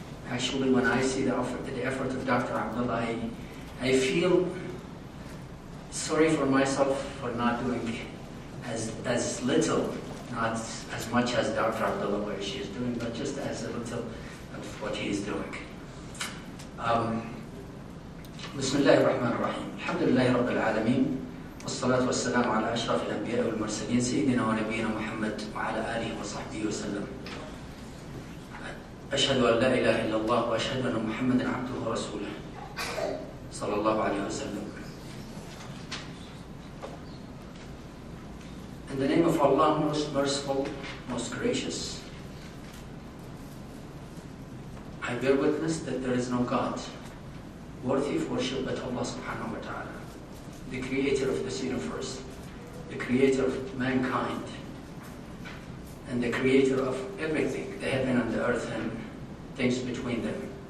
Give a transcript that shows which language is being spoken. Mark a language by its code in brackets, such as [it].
[en] Actually, when I see the effort of Dr. Abdullah, I feel sorry for myself for not doing as little, not as much as Dr. Abdullah what she is doing, but just as a little of what he is doing. [ar] بسم الله الرحمن الرحيم الحمد لله رب العالمين والصلاة والسلام على أشرف الأنبياء والمرسلين سيدنا ونبينا محمد وعلى آله وصحبه وسلم أشهد أن لا إله إلا الله وأشهد أن محمدا عبده ورسوله صلى الله عليه وسلم. [en] In the name of Allah, most merciful, most gracious, I bear witness that there is no God worthy of worship but Allah subhanahu wa ta'ala, the creator of this universe, the creator of mankind, and the creator of everything, the heaven and the earth and things between them.